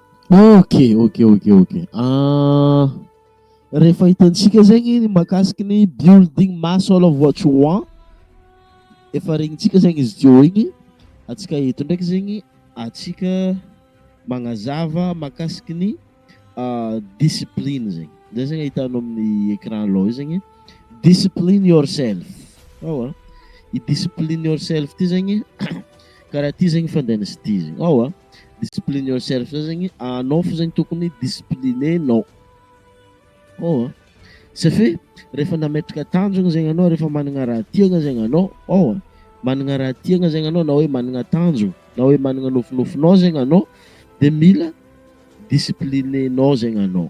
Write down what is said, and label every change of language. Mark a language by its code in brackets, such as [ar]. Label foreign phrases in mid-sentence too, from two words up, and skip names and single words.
[mg] Ok. Rehefa hitantsika zegny mahakasiky ny [en] building muscle of what you want, [mg] efa regnintsika zegny izy teo igny. Atsika eto ndraiky zegny atsika magnazava mahakasiky ny discipline zegny. Zay zegny ahitanao amin'ny écran aloha zegny, [en] discipline yourself. I discipline yourself [mg] ty zegny karaha ty zegny fandehanasy ty zegny. [en] Discipline yourself [mg] zay zegny anao fo zegny tokony disciplinenao. Satria rehefa nametraka tanjona zegny anao, rehefa manana raha tiagna zegny anao, manana raha tiagna zegny anao, na hoe manana tanjona, na hoe manana nofinofinao zegny anao, de mila disciplinenao zegny anao.